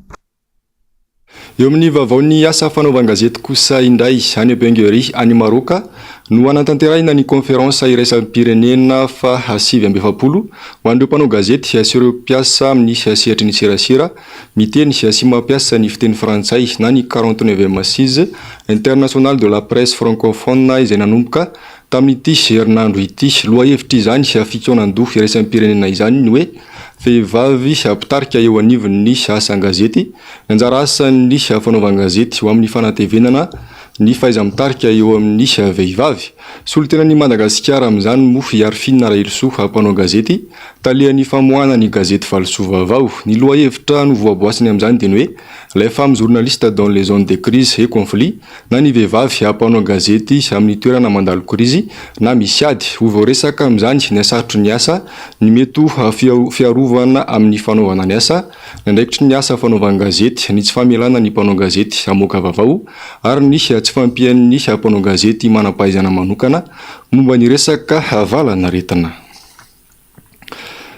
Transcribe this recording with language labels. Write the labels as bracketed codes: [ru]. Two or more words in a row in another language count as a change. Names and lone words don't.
[mg] Eo amin'ny vaovaon'ny asa fanaovan-gazety kosa indray any Benguery any Maroka no anatanterahina ny konferansa iraisam-pirenena fa 7-7 ho an'ireo mpanao gazety sy ireo mpiasa amin'ny sehatra ny serasera miteny sy mampiasa ny fiteny frantsay na ny [fr] 49e assise internationale de la presse francophone [mg] izay nanomboka tamin'ity herinandro ity. Lohahevitra izany fikonan-doha iraisam-pirenena izany ny hoe vehivavy ampitarika eo anivon'ny asan-gazety, anjara asan'ny fanaovan-gazety ho amin'ny fanatevenana ny fahaiza-mitarika eo amin'ny vehivavy. Solontenan'i Madagasikara amin'izany moa Arfina Railsoa mpanao gazety talehan'ny famoahana ny gazety Valosoa vaovao. Ny lohahevitra no voaboasiny amin'izany dia ny hoe [fr] les femmes journalistes dans les zones de crise et conflit [mg] na ny vehivavy mpanao gazety amin'ny toerana mandalo krizy na misy ady ho voaresaka amin'izany ny asarotry ny asa ny mety fiarovana amin'ny fanaovana ny asa ndraikitry ny asa fanaovan-gazety ny tsy famelana ny mpanao gazety hamoaka vaovao ary ny tsy fampian'ny mpanao gazety manam-pahaizana manokana momba ny resaka valanaretina.